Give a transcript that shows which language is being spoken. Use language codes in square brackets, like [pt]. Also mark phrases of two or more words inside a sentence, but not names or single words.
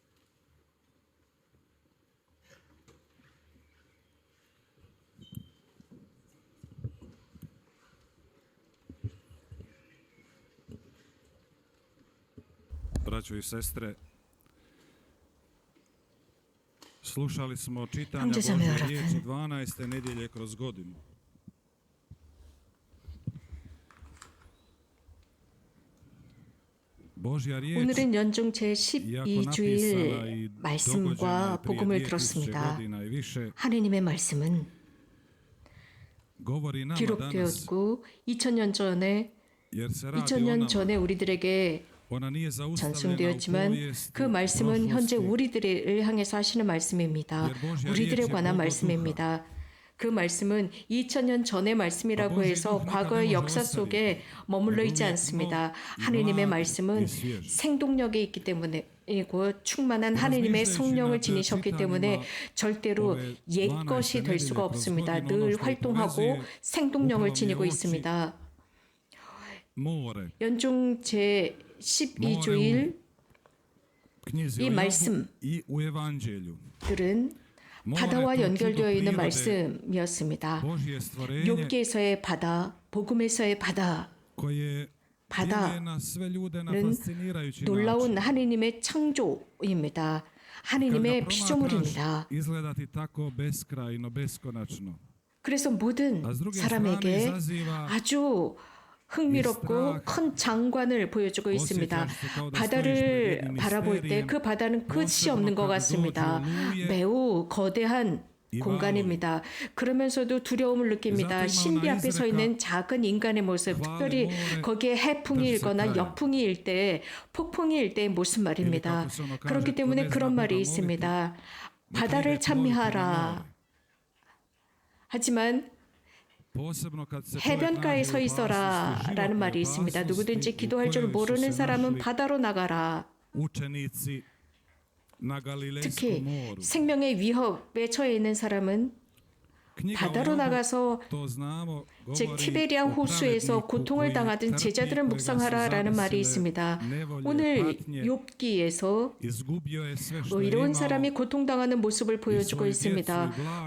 [hr] Braćo i sestre, slušali smo čitanja [ko] 형제자매 [hr] Božje riječi [ko] 여러분, [hr] 12. nedjelje kroz godinu. Božja riječ, [ko] 오늘은 연중 [hr] iako napisana [ko] 제12주일 [hr] i [ko] 말씀과 [hr] dogođena prije [ko] 복음을 [hr] 2000 [ko] 들었습니다. [hr] godina i više, [ko] 하느님의 말씀은 [hr] govori nama danas, [ko] 기록되었고 2000년 전에 [hr] jer se radi o [ko] 2000년 [hr] nama. [ko] 전에 우리들에게 [hr] Ona nije zaustavljena u [ko] 전송되었지만 [hr] povijesti, [ko] 그 말씀은 현재 [hr] prošlosti. [ko] 우리들을 향해서 하시는 말씀입니다. 우리들에 관한 말씀입니다. 그 말씀은 2000년 전의 말씀이라고 해서 과거의 역사 속에 머물러 있지 않습니다. 하느님의 말씀은 생동력이 있기 때문에 이고 충만한 하느님의 성령을 지니셨기 때문에 절대로 옛 것이 될 수가 없습니다. 늘 활동하고 생동력을 지니고 있습니다. [hr] More, [ko] 연중 제 12주일 [hr] knjizi [ko] 이 [hr] o Jobu [ko] 말씀. [hr] i u evanđelju. [ko] 들은 [hr] More [ko] 바다와 [hr] to [ko] 연결되어 [hr] čudo [ko] 있는 [hr] prirode, [ko] 말씀이었습니다. [hr] Božje stvorenje [ko] 욥기에서의 바다, 복음에서의 바다, [hr] koje [ko] 바다 [hr] djeluje na sve ljude na [ko] 는 [hr] fascinirajući [ko] 놀라운 [hr] način. [ko] 하느님의 창조입니다. [hr] Kad ga [ko] 하느님의 [hr] promatraš, [ko] 피조물입니다. [hr] izgledati tako beskrajno, beskonačno. [ko] 그래서 모든 [hr] A s druge strane [ko] 사람에게 [hr] izaziva [ko] 아주 흥미롭고 큰 장관을 보여주고 있습니다. 바다를 바라볼 때 그 바다는 끝이 없는 것 같습니다. 매우 거대한 공간입니다. 그러면서도 두려움을 느낍니다. 신비 앞에 서 있는 작은 인간의 모습, 특별히 거기에 해풍이 일거나 역풍이 일 때, 폭풍이 일 때의 모습 말입니다. 그렇기 때문에 그런 말이 있습니다. 바다를 찬미하라. 하지만 [hr] Posebno kad se čovjek [ko] 해변가에 [hr] nađe [ko] 서 [hr] u [ko] 있어라 [hr] opasnosti, [ko] 라는 [hr] životnoj [ko] 말이 있습니다. 누구든지 [hr] opasnosti [ko] 기도할 [hr] u [ko] 줄 [hr] kojoj su [ko] 모르는 [hr] se [ko] 사람은 [hr] našli [ko] 바다로 나가라. [hr] učenici na Galilejskom [ko] 특히 [hr] moru. [ko] 생명의 위협에 처해 있는 사람은 바다로 나가서 즉 티베리아 호수에서 고통을 당하던 제자들을 묵상하라라는 말이 있습니다. 오늘 욥기에서 의로운 사람이 고통당하는 모습을 보여주고 있습니다.